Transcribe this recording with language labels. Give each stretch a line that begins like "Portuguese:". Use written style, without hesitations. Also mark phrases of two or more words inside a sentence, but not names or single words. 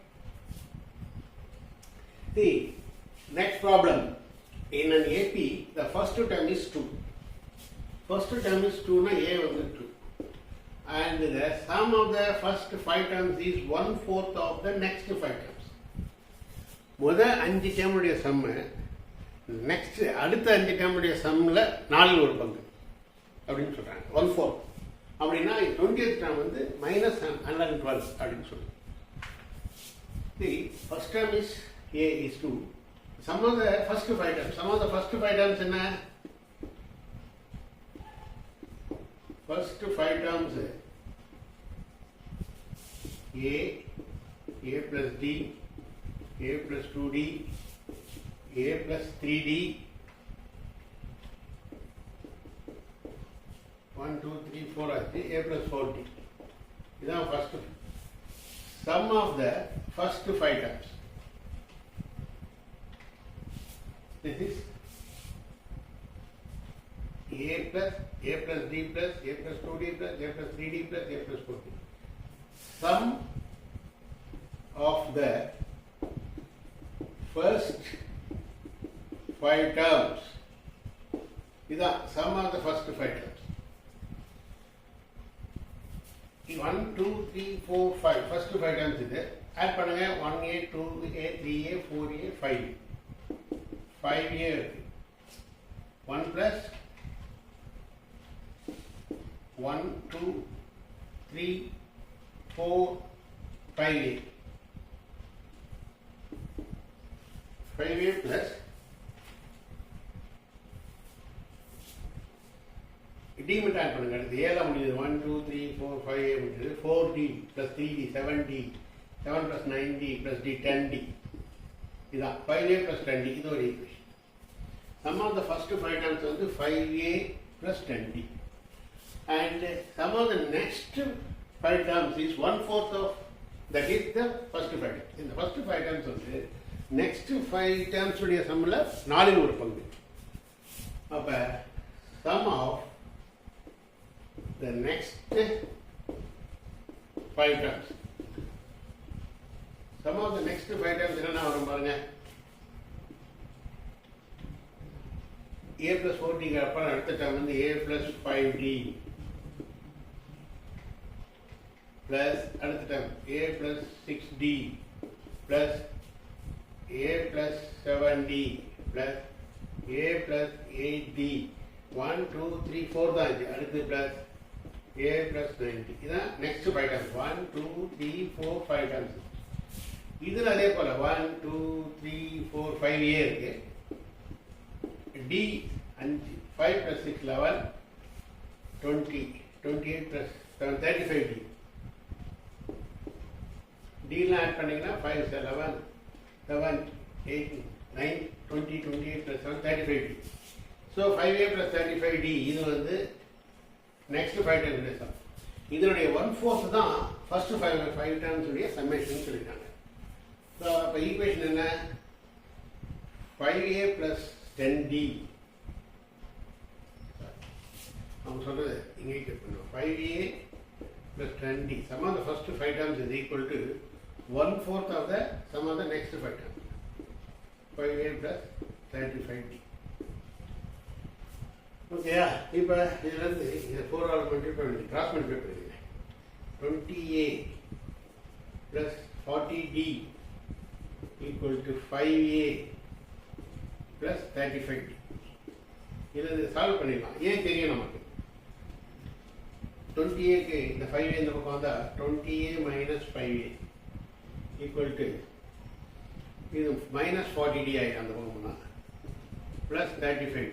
English: The next problem, in an AP, the first term is 2. First term is 2, na A was 2. And the sum of the first 5 terms is 1/4 of the next 5 terms.
Tamil: முதல் 5 டேர்முடைய சம்மு நெக்ஸ்ட் அடுத்த 5 டேர்முடைய சம்மில் 4 ஒரு பங்கு அப்படின்னு சொல்கிறாங்க. 1/4 அப்படின்னா 20th டேர்ம் வந்து -112 அப்படின்னு சொல்லி.
English: The first term is A is 2. Some of the first 5 terms. Some of the first 5 terms என்ன? first 5 terms a plus d, a plus 2d, a plus 3d, 1 2 3 4 ஆச்சு, a plus 4d. இதான் first sum of the first 5 terms. This is a plus d plus a plus 2d plus a plus 3d plus a plus 4d. Sum of the first 5 terms. இதான் sum of the first 5 terms. 1 2 3 4 5 first 5 terms இது.
Tamil: ஆட் பண்ணுங்க 1a 2a 3a 4a 5.
English: 5a 1 plus 1 2 3 4 5a 5a plus d
Tamil: மட்டும் ஆட் பண்ணுங்க. அடுத்து a ல முடியுது 1 2 3 4 5a முடியுது
English: 4d plus 3d
Tamil: 7d 7 plus 9d plus d 10d. இதான்
English: 5a plus 10d.
Tamil: இது ஒரு ஈக்குவேஷன்.
English: sum of the first 5 terms வந்து 5a plus 10d. And sum of the next 5 terms is 1/4 of that is the first 5 terms. In the first 5 terms
Tamil: வந்து
English: next 5 terms
Tamil: உடைய சம்ல 4 ஒரு பங்கு.
English: அப்ப sum of the next 5 terms. Sum of the next 5 terms என்னன்னா வரும் பாருங்க. a plus 4d அப்புறம் அடுத்த term வந்து a plus 5d plus அடுத்த term a plus 6d plus a plus 7d plus a plus 8d 1 2 3 4 தான் இது. அடுத்து plus a plus 9d. இதான் next 5 terms. 1 2 3 4 5 terms.
Tamil: இதுல அதே போல 1 2 3 4 5a இருக்கு.
English: d 5 5 plus 6 11 20 28 plus 7 35d.
Tamil: d ல ஆட் பண்ணீங்கன்னா 5 11 7 8 9 20 28 plus 7 35d.
English: so 5a plus 35d
Tamil: இது வந்து
English: next 5 terms
Tamil: உடைய sum. இதனுடைய 1/4 தான்
English: first 5 terms
Tamil: உடைய summation சொல்லிட்டாங்க. so அப்ப ஈக்குவேஷன் என்ன?
English: 5a plus 10d.
Tamil: அவங்க சொல்றது இங்கே கேட் பண்ணுவோம்.
English: 5a plus 10d. sum of the first 5 terms is equal to 1/4 of the sum of the next 5 terms. 5a plus 35d. ஓகேயா?
Tamil: இப்போ இதுலேருந்து இதை 4 ஆல் மல்டிப்ளை பண்ணி
English: cross multiply
Tamil: பண்ணிடுங்க.
English: 20a plus 40d equal to 5a plus 35d.
Tamil: இதை சால்வ் பண்ணிடலாம். ஏன் தெரியும் நமக்கு? 20aக்கு இந்த 5a இந்த பக்கம் வந்தால்
English: 20a minus 5a equal to
Tamil: இது
English: minus 40d
Tamil: ஆகிடும் அந்த பக்கம்னா
English: plus 35d.